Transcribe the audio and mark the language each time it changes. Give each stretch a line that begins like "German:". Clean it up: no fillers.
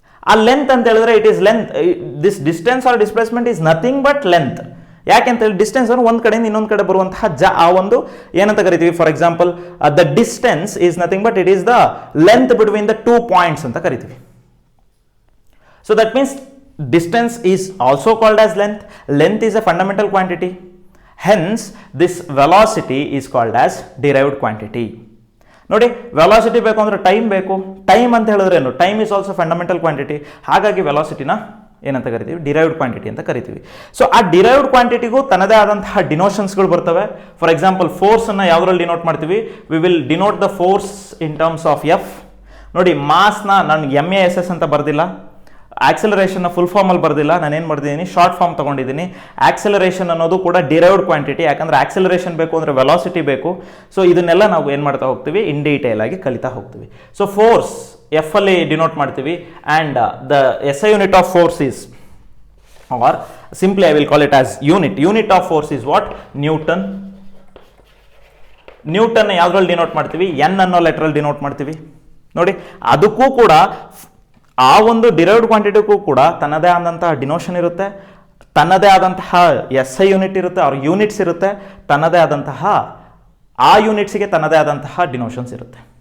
Kannada: ಆ ಲೆಂತ್ ಅಂತ ಹೇಳಿದ್ರೆ
English: It is length. This distance or displacement is nothing but length.
Kannada: ಯಾಕೆಂತ ಹೇಳಿ ಡಿಸ್ಟೆನ್ಸ್ ಅಂದ್ರೆ ಒಂದು ಕಡೆಯಿಂದ ಇನ್ನೊಂದು ಕಡೆ ಬರುವಂತಹ ಆ ಒಂದು ಏನಂತ ಕರಿತೀವಿ?
English: for example the distance is nothing but it is the length between the 2 points
Kannada: ಅಂತ ಕರಿತೀವಿ.
English: So that means distance is also called as length. Length is a fundamental quantity. Hence, this velocity is called as derived quantity.
Kannada: ನೋಡಿ, velocity ಬೇಕು ಅಂದರೆ time ಬೇಕು. Time ಅಂತ ಹೇಳಿದ್ರೆ ಏನು?
English: Time is also fundamental quantity.
Kannada: ಹಾಗಾಗಿ ವೆಲಾಸಿಟಿನ ಏನಂತ ಕರಿತೀವಿ? ಡಿರೈವ್ಡ್ ಕ್ವಾಂಟಿಟಿ ಅಂತ ಕರಿತೀವಿ. ಸೊ ಆ ಡಿರೈವ್ಡ್ ಕ್ವಾಂಟಿಟಿಗೂ ತನ್ನದೇ ಆದಂತಹ ಡಿನೋಷನ್ಸ್ಗಳು ಬರ್ತವೆ.
English: for example
Kannada: ಫೋರ್ಸನ್ನು ಯಾವುದ್ರಲ್ಲಿ ಡಿನೋಟ್ ಮಾಡ್ತೀವಿ?
English: We will denote the force in terms of F.
Kannada: ನೋಡಿ, ಮಾಸ್ನ ನಾನು MASS ಅಂತ ಬರ್ದಿಲ್ಲ. ಆಕ್ಸಲರೇಷನ್ನ ಫುಲ್ ಫಾರ್ಮಲ್ಲಿ ಬರೆದಿಲ್ಲ, ನಾನೇನು ಮಾಡಿದ್ದೀನಿ ಶಾರ್ಟ್ ಫಾರ್ಮ್ ತೊಗೊಂಡಿದ್ದೀನಿ. ಆಕ್ಸಲರೇಷನ್ ಅನ್ನೋದು ಕೂಡ ಡಿರೈವ್ಡ್ ಕ್ವಾಂಟಿಟಿ, ಯಾಕಂದರೆ ಆಕ್ಸಲರೇಷನ್ ಬೇಕು ಅಂದರೆ ವೆಲಾಸಿಟಿ ಬೇಕು. ಸೊ ಇದನ್ನೆಲ್ಲ ನಾವು ಏನು ಮಾಡ್ತಾ ಹೋಗ್ತೀವಿ, ಇನ್ ಡೀಟೇಲ್ ಆಗಿ ಕಲಿತಾ ಹೋಗ್ತೀವಿ.
English: so force F
Kannada: ಅಲ್ಲಿ ಡಿನೋಟ್ ಮಾಡ್ತೀವಿ,
English: And the SI unit of force is, or simply I will call it as unit of force is what? Newton.
Kannada: Newton ಯಾವುದ್ರಲ್ಲಿ ಡಿನೋಟ್ ಮಾಡ್ತೀವಿ, ಎನ್ ಅನ್ನೋ ಲೆಟ್ರಲ್ಲಿ ಡಿನೋಟ್ ಮಾಡ್ತೀವಿ. ನೋಡಿ, ಅದಕ್ಕೂ ಕೂಡ ಆ ಒಂದು ಡಿರೈವ್ಡ್ ಕ್ವಾಂಟಿಟಿಗೂ ಕೂಡ ತನ್ನದೇ ಆದಂತಹ ಡಿನೋಷನ್ ಇರುತ್ತೆ, ತನ್ನದೇ ಆದಂತಹ SI ಯೂನಿಟ್ ಇರುತ್ತೆ, ಅವ್ರ ಯೂನಿಟ್ಸ್ ಇರುತ್ತೆ, ತನ್ನದೇ ಆದಂತಹ ಆ ಯೂನಿಟ್ಸ್ಗೆ ತನ್ನದೇ ಆದಂತಹ ಡಿನೋಷನ್ಸ್ ಇರುತ್ತೆ.